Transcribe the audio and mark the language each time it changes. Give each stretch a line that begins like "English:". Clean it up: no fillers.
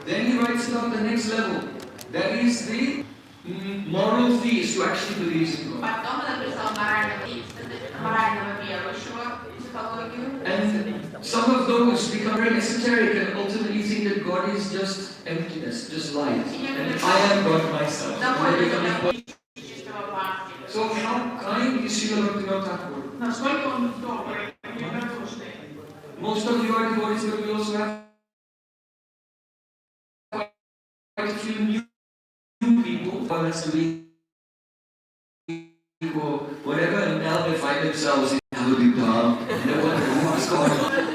English: Then he writes about the next level. That is the moral theist who actually believes in God.
Russian: Потом он написал морального верующего психологию.
English: And some of those become very esoteric and ultimately think that God is just emptiness, just light. And I am God myself. And they become so how kind is Srila Bhaktivinoda Thakur?
Russian: Насколько он добрый, великодушный.
English: Most of you are devotees, but we also have quite a few new people who are doing or whatever, and now they find themselves in Navadvipam, and they wonder what's going on.